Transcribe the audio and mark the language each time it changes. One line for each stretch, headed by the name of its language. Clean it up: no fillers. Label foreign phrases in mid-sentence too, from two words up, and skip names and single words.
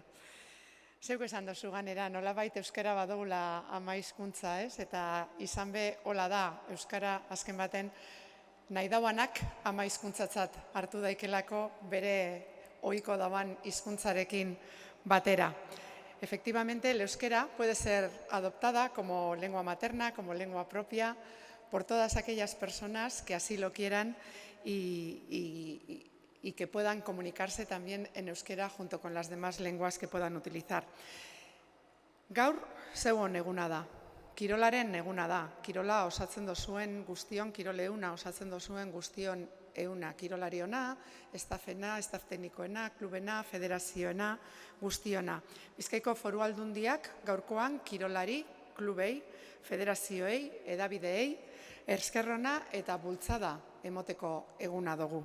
Basque: Zeuk esan dozu ganera, nolabait euskara badugula ama hizkuntza, ez? Eta izan be hola da euskara azken baten nahi dauanak ama hizkuntzatzat hartu daikelako bere ohiko daban hizkuntzarekin batera.
Spanish: Efectivamente, el euskera puede ser adoptada como lengua materna, como lengua propia, por todas aquellas personas que así lo quieran y que puedan comunicarse también en euskera junto con las demás lenguas que puedan utilizar.
Basque: Gaur zeuon eguna da, kirolaren eguna da, kirola osatzen dozuen guztion, kirol euna osatzen dozuen guztion euna, kirolariona, estafena, estaf teknikoena, klubena, federazioena, guztiona. Bizkaiko Foru Aldundiak gaurkoan kirolari, klubei, federazioei, edabideei, eskerrona eta bultzada emoteko eguna dugu.